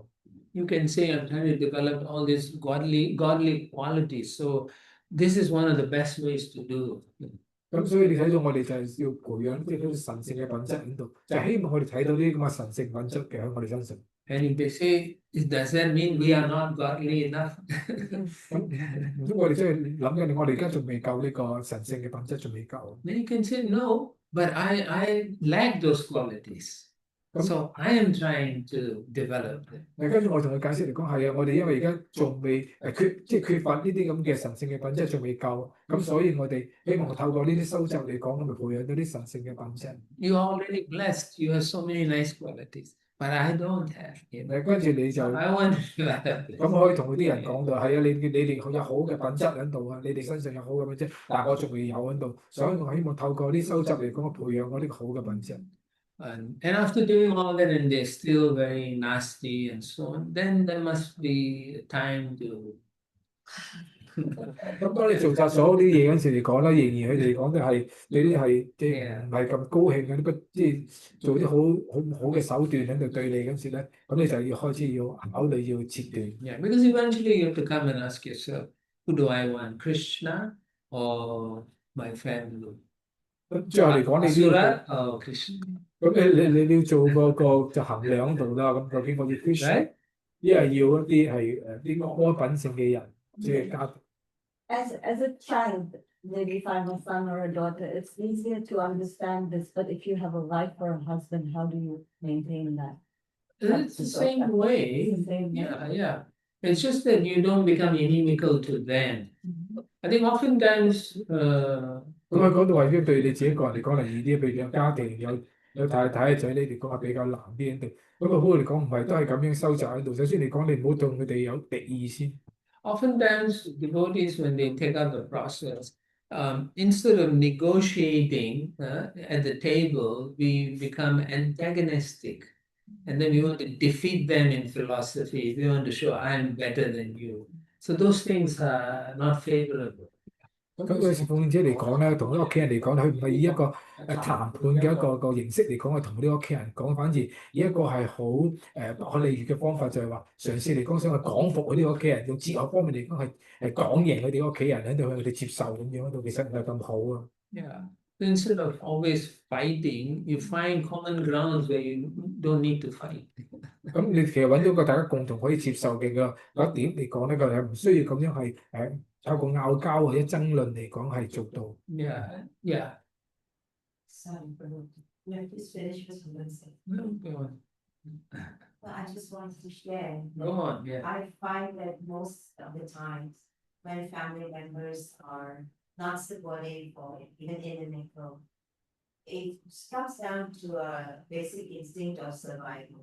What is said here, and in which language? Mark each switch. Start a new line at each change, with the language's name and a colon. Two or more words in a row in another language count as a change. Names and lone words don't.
English: You can say, I'm trying to develop all these godly qualities. So this is one of the best ways to do.
Cantonese: 咁所以你睇到我哋就係要培養啲好神聖嘅品質喺度，就係希望我哋睇到啲咁嘅神聖品質嘅喺我哋身上。
English: And if they say, does that mean we are not godly enough?
Cantonese: 唔通我哋真係諗緊，我哋而家仲未夠呢個神聖嘅品質，仲未夠。
English: Then you can say, no, but I lack those qualities. So I am trying to develop them.
Cantonese: 跟住我同佢解釋嚟講，係啊，我哋因為而家仲未缺乏呢啲咁嘅神聖嘅品質，仲未夠，咁所以我哋希望透過呢啲修習嚟講，咁咪培養到啲神聖嘅品質。
English: You are already blessed. You have so many nice qualities, but I don't have.
Cantonese: 跟住你就
English: I want to develop
Cantonese: 咁可以同嗰啲人講到，係啊，你哋有好嘅品質喺度啊，你哋身上有好嘅品質，但係我仲未有喺度，所以我希望透過啲修習嚟講，培養我呢個好嘅品質。
English: And after doing all that and they're still very nasty and so on, then there must be time to
Cantonese: 咁當你做晒所有啲嘢嗰陣時嚟講咧，仍然佢哋講都係你啲係即係唔係咁高興嘅，呢個即係做啲好嘅手段喺度對你嗰陣時咧，咁你就要開始要考慮要切斷。
English: Yeah, because eventually you have to come and ask yourself, who do I want, Krishna or my family?
Cantonese: 咁最後嚟講，你都要
English: Asura or Krishna?
Cantonese: 咁你要做個就衡量度啦。咁究竟我要 Krishna， 一係要一啲係啲安品性嘅人，即係家庭。
English: As a child, maybe if I'm a son or a daughter, it's easier to understand this, but if you have a wife or a husband, how do you maintain that? It's the same way. It's the same way. Yeah. It's just that you don't become inimical to them. I think oftentimes,
Cantonese: 咁講到話，如果對你自己個人嚟講係易啲，譬如有家庭有太太仔你嚟講係比較難啲喺度。咁好嚟講唔係都係咁樣收集喺度。首先嚟講，你唔好對佢哋有敵意先。
English: oftentimes devotees, when they take up the process, instead of negotiating at the table, we become antagonistic. And then we want to defeat them in philosophy. We want to show I'm better than you. So those things are not favorable.
Cantonese: 咁嗰時奉獻者嚟講咧，同啲屋企人嚟講，佢唔係以一個談判嘅一個形式嚟講，係同啲屋企人講，反而以一個係好不可理喻嘅方法，就係話嘗試嚟講想去講服嗰啲屋企人，用哲學方面嚟講係講贏佢哋屋企人喺度，佢哋接受咁樣喺度，其實唔係咁好啊。
English: Yeah. Instead of always fighting, you find common grounds where you don't need to fight.
Cantonese: 咁你其實揾到個大家共同可以接受嘅嗰一點嚟講咧，佢係唔需要咁樣係透過拗交或者爭論嚟講係做到。
English: Yeah. Yeah, just finish what you want to say. No, go on. Well, I just wanted to share. Go on, yeah. I find that most of the times when family members are not supportive or even inimical, it comes down to a basic instinct of survival.